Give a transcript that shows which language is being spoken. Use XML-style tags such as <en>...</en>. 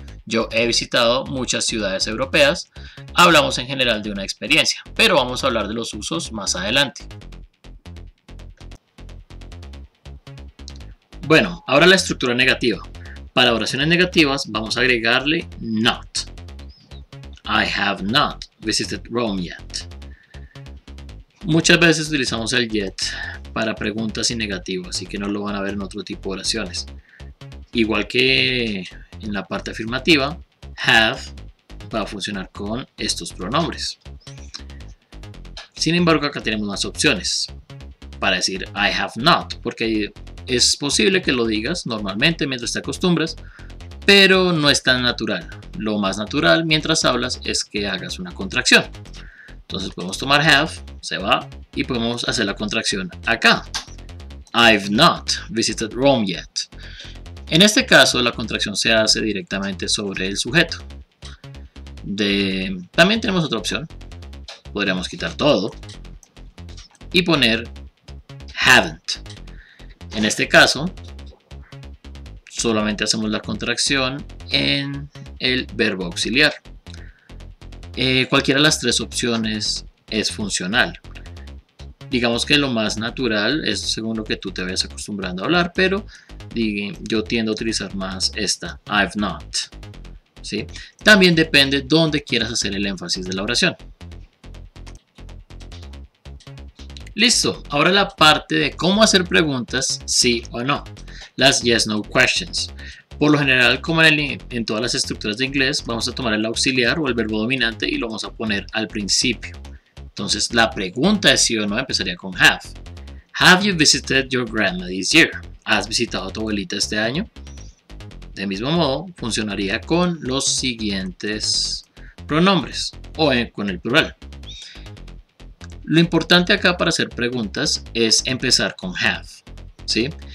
<es>Yo he visitado muchas ciudades europeas. Hablamos en general de una experiencia, pero vamos a hablar de los usos más adelante. Bueno, ahora la estructura negativa. Para oraciones negativas vamos a agregarle not.</es> <en>I have not visited Rome yet.</en> <es>Muchas veces utilizamos el yet para preguntas y negativos, así que no lo van a ver en otro tipo de oraciones. Igual que en la parte afirmativa, have va a funcionar con estos pronombres. Sin embargo, acá tenemos más opciones para decir</es> <en>I have not,</en> <es>porque es posible que lo digas normalmente mientras te acostumbras, pero no es tan natural. Lo más natural mientras hablas es que hagas una contracción. Entonces podemos tomar have, se va, y podemos hacer la contracción acá.</es> <en>I've not visited Rome yet.</en> <es>En este caso la contracción se hace directamente sobre el sujeto. También tenemos otra opción. Podríamos quitar todo y poner haven't. En este caso solamente hacemos la contracción en el verbo auxiliar. Cualquiera de las tres opciones es funcional. Digamos que lo más natural es según lo que tú te vayas acostumbrando a hablar, pero yo tiendo a utilizar más esta,</es> <en>I've not.</en> <es>¿Sí? También depende dónde quieras hacer el énfasis de la oración. Listo, ahora la parte de cómo hacer preguntas sí o no, las yes-no questions. Por lo general, como en todas las estructuras de inglés, vamos a tomar el auxiliar o el verbo dominante y lo vamos a poner al principio. Entonces la pregunta de sí o no empezaría con have.</es> <en>Have you visited your grandma this year?</en> <es>¿Has visitado a tu abuelita este año? De mismo modo, funcionaría con los siguientes pronombres o con el plural. Lo importante acá para hacer preguntas es empezar con have, ¿sí?</es>